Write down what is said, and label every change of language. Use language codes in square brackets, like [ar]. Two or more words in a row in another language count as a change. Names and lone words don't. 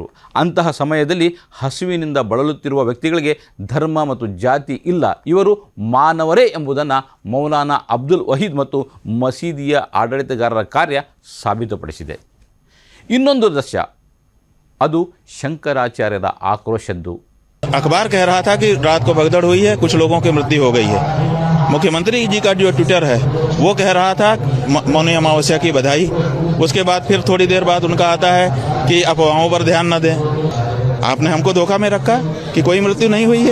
[kn] ಅಂತಹ ಸಮಯದಲ್ಲಿ ಹಸುವಿನಿಂದ ಬಳಲುತ್ತಿರುವ ವ್ಯಕ್ತಿಗಳಿಗೆ ಧರ್ಮ ಮತ್ತು ಜಾತಿ ಇಲ್ಲ, ಇವರು ಮಾನವರೇ ಎಂಬುದನ್ನು ಮೌಲಾನಾ ಅಬ್ದುಲ್ ವಹೀದ್ ಮತ್ತು ಮಸೀದಿಯ ಆಡಳಿತಗಾರರ ಕಾರ್ಯ ಸಾಬೀತುಪಡಿಸಿದೆ. ಇನ್ನೊಂದು ದೃಶ್ಯ, ಅದು ಶಂಕರಾಚಾರ್ಯರ ಆಕ್ರೋಶದ್ದು. [hi] अखबार कह रहा था कि रात को भगदड़ हुई है, कुछ लोगों की मृत्यु हो गई है। मुख्यमंत्री जी का जो ट्विटर है वो कह रहा था मौनी अमावस्या की बधाई। उसके बाद फिर थोड़ी देर बाद उनका आता है कि अफवाहों पर ध्यान न दें। आपने हमको धोखा में रखा कि कोई मृत्यु नहीं हुई है।